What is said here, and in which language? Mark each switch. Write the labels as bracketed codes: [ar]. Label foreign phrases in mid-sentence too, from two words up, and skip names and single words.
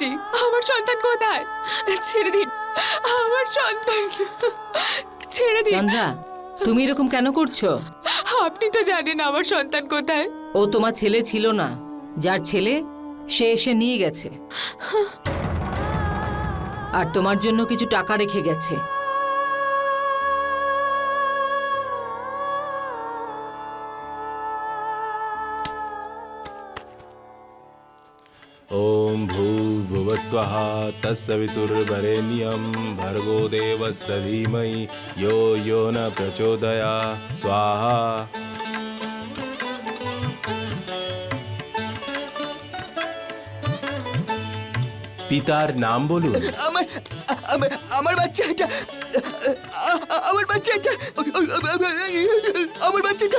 [bn] আমার সন্তান কোথায়? ছেড়ে দিন আমার সন্তান, ছেড়ে দিন। চন্দ্রা, তুমি এরকম কেন করছো? আপনি তো জানেন আমার সন্তান কোথায়। ও তোমার ছেলে ছিল না, যার ছেলে সে এসে নিয়ে গেছে, আর তোমার জন্য কিছু টাকা রেখে গেছে। [sa] ओम भूर्भुवस्वः तत्सवितुर्वरेण्यं भर्गो देवस्य धीमहि यो यो न प्रचोदयात् स्वाहा। [bn] পিতার নাম বলুন। আমার আমার আমার বাচ্চা এটা, আমার বাচ্চা এটা, আমার বাচ্চাটা।